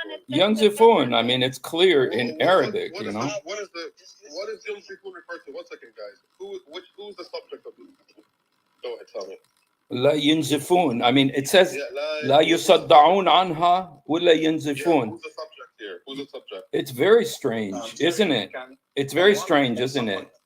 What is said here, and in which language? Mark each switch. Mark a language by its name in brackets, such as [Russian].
[English] Yunzifun. I mean, it's clear in Arabic, you know. What is Yunzifun referred to? 1 second, guys. Who's the subject of this? Go ahead, tell me. [Arabic] لا ينزفون. [English] I mean, it says [Arabic] لا يصدعون عنها ولا ينزفون. [English] Who's the subject here? Who's the subject? It's very strange, isn't it? It's very strange, isn't it?